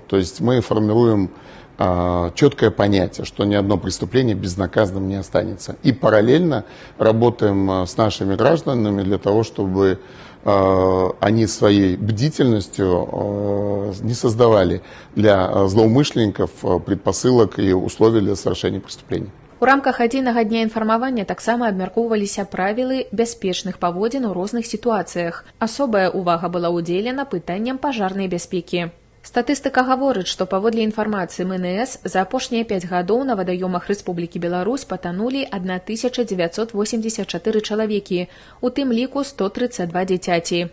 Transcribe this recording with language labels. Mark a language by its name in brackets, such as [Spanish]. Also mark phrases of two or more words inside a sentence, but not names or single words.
[Russian] То есть мы формируем четкое понятие, что ни одно преступление безнаказанным не останется. И параллельно работаем с нашими гражданами для того, чтобы они своей бдительностью не создавали для злоумышленников предпосылок и условий для совершения преступлений. [Belarusian] У рамках адзінага дня інфармавання таксама абмяркоўваліся правілы бяспечных паводзін у розных сітуацыях. Асобая ўвага была ўдзелена пытанням пажарнай бяспекі. Статыстыка гаворыць, што паводле інфармацыі МНС за апошнія 5 гадоў на вадаёмах Рэспублікі Беларусь патанулі 1984 чалавекі, у тым ліку 132 дзіцяці.